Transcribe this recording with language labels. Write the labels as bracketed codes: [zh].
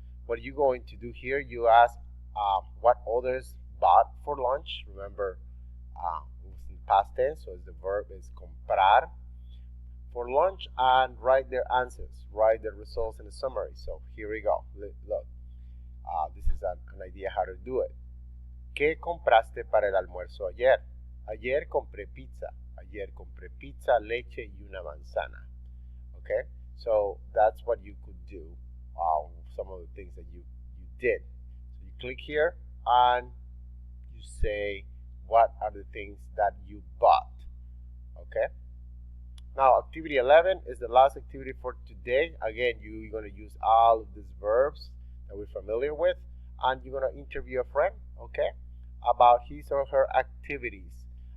[en] What you're going to do here, you ask what others bought for lunch. Remember, it was in past tense, so the verb is comprar for lunch, and write their answers, write the results in a summary. So here we go. Look, this is an idea how to do it. [es] ¿Qué compraste para el almuerzo ayer? Ayer compré pizza. Ayer compré pizza, leche y una manzana. [en] Okay, so that's what you could do. Some of the things that you did. So you click here and you say what are the things that you bought. Okay. Now, activity 11 is the last activity for today. Again, you're going to use all of these verbs that we're familiar with, and you're going to interview a friend, okay, about his or her activities.